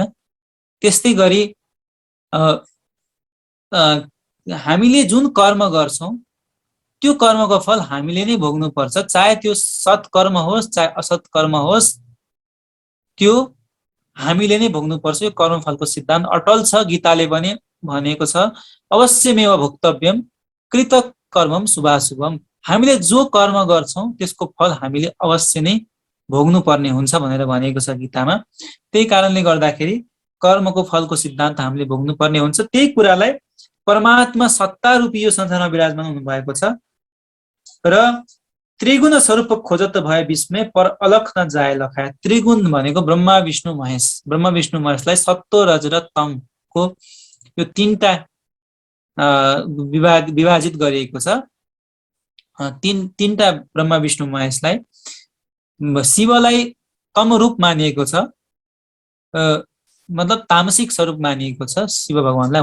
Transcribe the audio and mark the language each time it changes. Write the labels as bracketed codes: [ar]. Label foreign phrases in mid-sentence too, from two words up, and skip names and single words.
[ne] त्यस्तै गरी हामीले जुन कर्म गर्छौं त्यो कर्मको फल हामीले नै भोग्नुपर्छ, चाहे त्यो सत्कर्म होस् चाहे असत् कर्म होस्, त्यो हामीले नै भोग्नुपर्छ। यो कर्मफलको सिद्धान्त अटल छ। गीताले पनि भनेको छ [sa] अवश्यमेव भोक्तव्यम कृत कर्मम शुभाशुभम। [ne] हामीले जो कर्म गर्छौं त्यसको फल हामीले अवश्य नै भोग्नु पर्ने हुन्छ भनेर भनेको छ गीतामा। त्यही कारणले गर्दाखेरि कर्मको फलको सिद्धान्त हामीले भोग्नु पर्ने हुन्छ। त्यही कुरालाई परमात्मा सत्ता रूपी यो संसारमा विराजमान हुनु भएको छ र त्रिगुण स्वरूप [hi] खोजत भए विस्मय पर अलख न जाए लखाए। [ne] त्रिगुण भनेको ब्रह्मा विष्णु महेश। ब्रह्मा विष्णु महेशलाई सत्व रज र तमको यो तीनटा विभाजित गरिएको छ। तीनटा ब्रह्मा विष्णु महेशलाई। शिवलाई तम रूप मानिएको छ, मतलब तामसिक स्वरूप मानिएको छ शिव भगवानलाई।